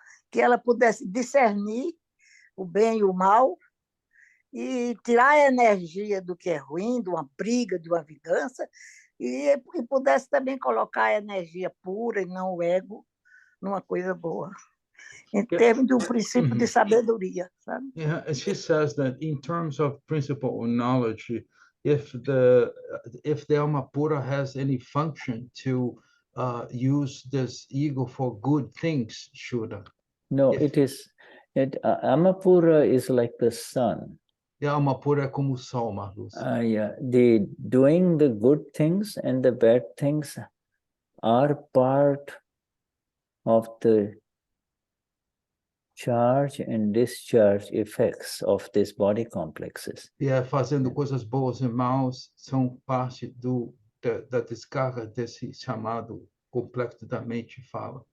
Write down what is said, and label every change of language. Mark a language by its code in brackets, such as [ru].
[pt] que ela pudesse discernir o bem e o mal e tirar a energia do que é ruim, de uma briga, de uma vingança, e pudesse também colocar a energia pura e não o ego numa coisa boa, em termos de um princípio de sabedoria, sabe? [en] Yeah, she says that in terms of principle of knowledge, if the Alma Pura has any function to use this ego for good things, Shuddha. No, Alma Pura is like the sun. [pt] E a Alma Pura é como o sol, Marluz. [en] Doing the good things and the bad things are part of the charge and discharge effects of these body complexes. [pt] E fazendo coisas boas e maus são parte da descarga desse chamado complexo da mente fala.